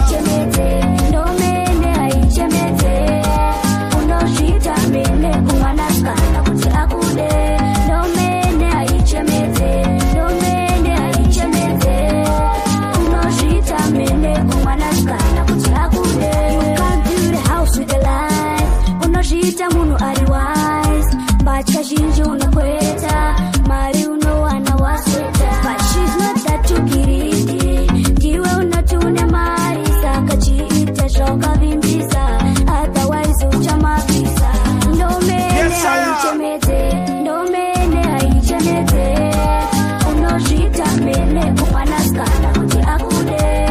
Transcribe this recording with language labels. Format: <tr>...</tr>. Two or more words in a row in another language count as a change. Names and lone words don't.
<sn>Haichemete, ndomene haichemete, unozviita mene kumwanasikana kuti akude. Ndomene haichemete, ndomene haichemete, unozviita mene kumwanasikana kuti akude.</sn> <en>You can't build a house with a lie,</en> <sn>unozviita munhu ari wise. Mbatya zhinji unokweta, mari unowana wasweta.</sn> <en>But she's not that too greedy,</en> <sn>ndiwe unoti une mari, saka chiita zvaukavimbisa, otherwise uchamabvisa. Ndomene</sn> <en>Yes, sir.</en> <sn>haichemete, ndomene haichemete, unozviita mene kumwanasikana kuti akude.</sn>